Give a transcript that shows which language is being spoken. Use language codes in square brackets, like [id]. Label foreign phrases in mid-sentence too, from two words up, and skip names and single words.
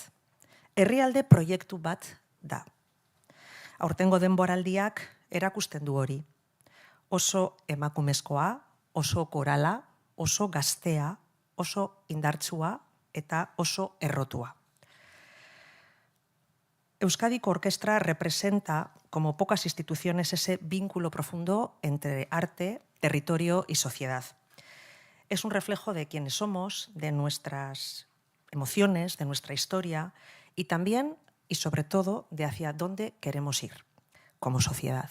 [eu] Herrialde proiektu bat da. Aurtengo denboraldiak erakusten du hori. Oso emakumezkoa, oso korala, oso gaztea, oso indartsua eta oso errotua. [es] Euskadiko Orkestra representa, como pocas instituciones, ese vínculo profundo entre arte, territorio y sociedad. Es un reflejo de quienes somos, de nuestras emociones, de nuestra historia y también, y sobre todo, de hacia dónde queremos ir como sociedad.